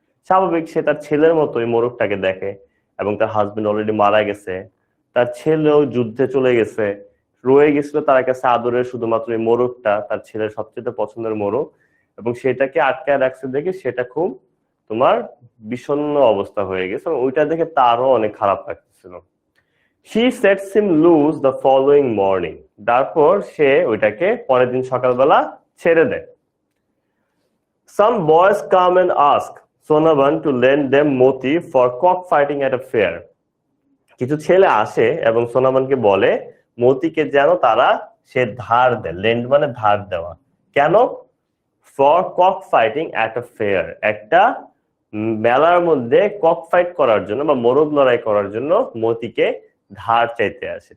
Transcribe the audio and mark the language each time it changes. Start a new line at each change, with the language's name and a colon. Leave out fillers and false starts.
Bangla: স্বাভাবিক, সে তার ছেলের মতো এই মোরগটাকে দেখে, এবং তার হাজবেন্ড অলরেডি মারা গেছে, তার ছেলেও যুদ্ধে চলে গেছে, রয়ে গেছিল তার কাছে আদরের শুধুমাত্র এই মোরগটা, তার ছেলের সবচেয়ে পছন্দের মোরগ, এবং সেটাকে আটকায় রাখছে দেখে সেটা খুব তোমার বিষণ্ণ অবস্থা হয়ে গেছে, এবং ওইটা দেখে তারও অনেক খারাপ লাগতেছিল।
English: She sets him loose the following morning.
Bangla: তারপর সে ওইটাকে পরের দিন সকালবেলা ছেড়ে দেয়।
English: Some boys come and ask Sonavan to lend them moti for cockfighting at a fair.
Bangla: কিছু ছেলে আসে এবং সোনাভানকে বলে মতিকে যেন তারা সে ধার দেয়। লেন্ড মানে ধার দেওয়া। কেন?
English: for cock fighting at a fair,
Bangla: একটা মেলার মধ্যে কক ফাইট করার জন্য বা মোরগ লড়াই করার জন্য মতিকে ধার চাইতে আসে।